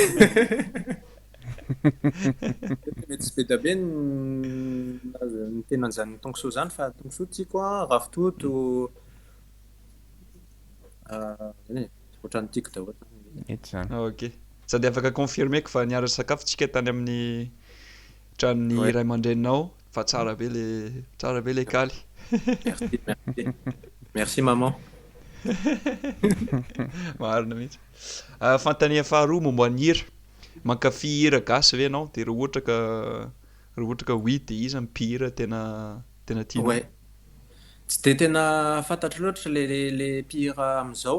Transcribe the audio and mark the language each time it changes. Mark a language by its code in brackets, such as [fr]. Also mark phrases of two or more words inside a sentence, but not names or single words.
[mg] Mety tsy be da be ny tenan'izany tombosoa zany fa tombosoa tiako ravitoto. Zany e, ohatran'ny tiako daholo. Mety zany. Ok. Sady afaka confirmeko fa niaraka sakafontsika tany amin'ny tranon'ny Ouais. ray aman-dreninao fa tsara be le kaly. [fr] Merci, merci. Merci maman. [mg] Marina mihitsy. Fanontania faharoa momba ny hira. Mankafy hira gasy ve ianao? Dia raha ohatra ka oui dia iza mpihira tena tianao? Ouais. Tsy de tena fantatro loatra le mpihira amizao